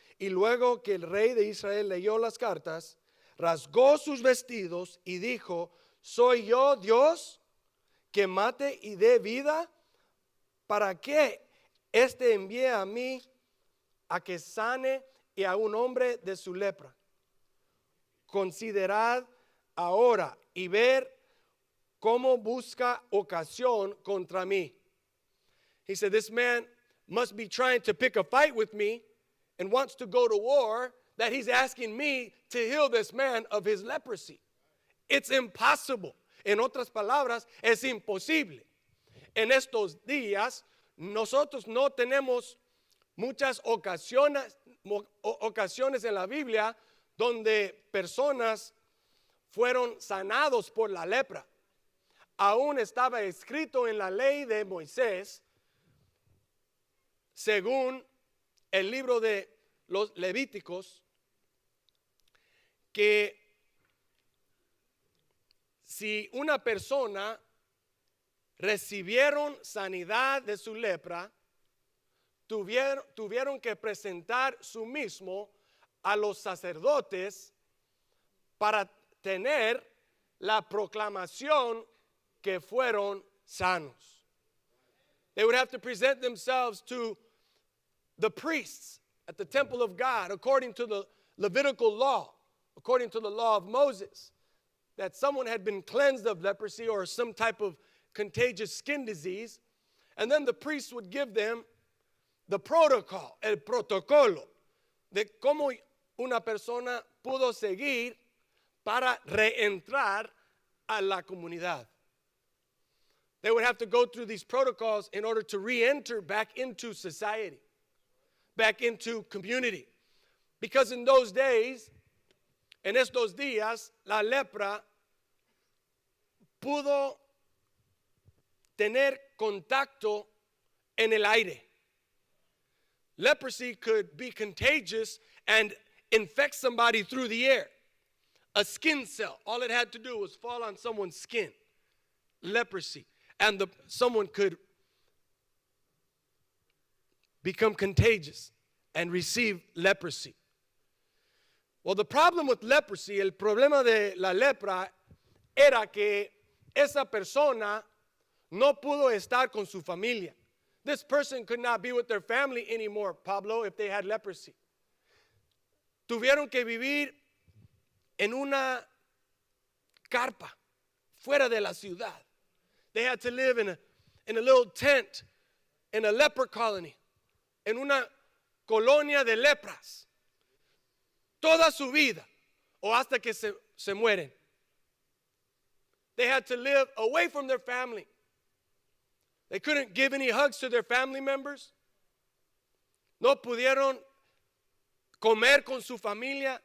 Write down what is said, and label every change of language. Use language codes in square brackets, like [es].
[es] Y luego que el rey de Israel leyó las cartas, rasgó sus vestidos y dijo: ¿soy yo Dios que mate y dé vida? ¿Para qué este envía a mí a que sane y a un hombre de su lepra. Considerad ahora y ver cómo busca ocasión contra mí. [en] He said, this man must be trying to pick a fight with me and wants to go to war, that he's asking me to heal this man of his leprosy. It's impossible. [es] En otras palabras, es imposible. En estos días, nosotros no tenemos muchas ocasiones en la Biblia donde personas fueron sanados por la lepra. Aún estaba escrito en la ley de Moisés, según el libro de los Levíticos, que si una persona recibieron sanidad de su lepra, tuvieron que presentar su mismo a los sacerdotes para tener la proclamación que fueron sanos. [en] They would have to present themselves to the priests at the temple of God according to the Levitical law, according to the law of Moses, that someone had been cleansed of leprosy or some type of contagious skin disease, and then the priest would give them the protocol, [es] el protocolo, de cómo una persona pudo seguir para reentrar a la comunidad. [en] They would have to go through these protocols in order to re-enter back into society, back into community. Because in those days, [es] en estos días, la lepra pudo tener contacto en el aire. [en] Leprosy could be contagious and infect somebody through the air. A skin cell, all it had to do was fall on someone's skin. Leprosy. And someone could become contagious and receive leprosy. Well, the problem with leprosy, [es] el problema de la lepra, era que esa persona no pudo estar con su familia. [en] This person could not be with their family anymore, Pablo, if they had leprosy. [es] Tuvieron que vivir en una carpa fuera de la ciudad. [en] They had to live in a little tent in a leper colony, [es] en una colonia de lepras, toda su vida o hasta que se mueren. [en] They had to live away from their family. They couldn't give any hugs to their family members. [es] No pudieron comer con su familia.